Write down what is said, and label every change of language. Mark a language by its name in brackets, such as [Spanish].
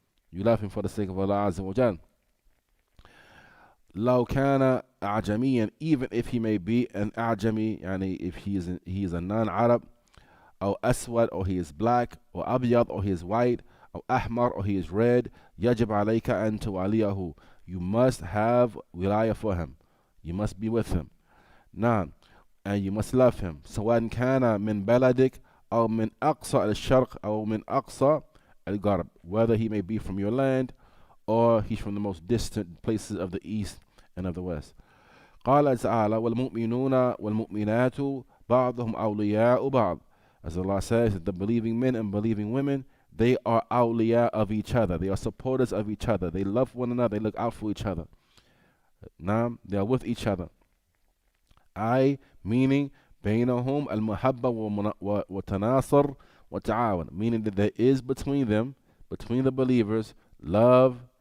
[English] You love him for the sake of Allah Azza wa Jal. [Arabic] لو كان أعجميا, [English] even if he may be an أعجمي, يعني if he is a non-Arab, [Arabic] أو أسود, [English] or he is black, or أبيض, or he is white, [Arabic] أو أحمر, [English] or he is red, [Arabic] يجب عليك أن تواليه, [English] you must have wilaya for him. You must be with him. نعم, and you must love him. [Arabic] سواء كان من بلدك أو من أقصى الشرق أو من أقصى الغرب, [English] whether he may be from your land or he's from the most distant places of the east and of the west. [Arabic] قال تعالى والمؤمنون والمؤمنات بعضهم أولياء بعض. [English] As Allah says, that the believing men and believing women, they are awliya of each other. They are supporters of each other. They love one another. They look out for each other. Naam, they are with each other. Meaning [Arabic] بينهم المحبة والتناصر والتعاون, [English] meaning that there is between them, between the believers, love.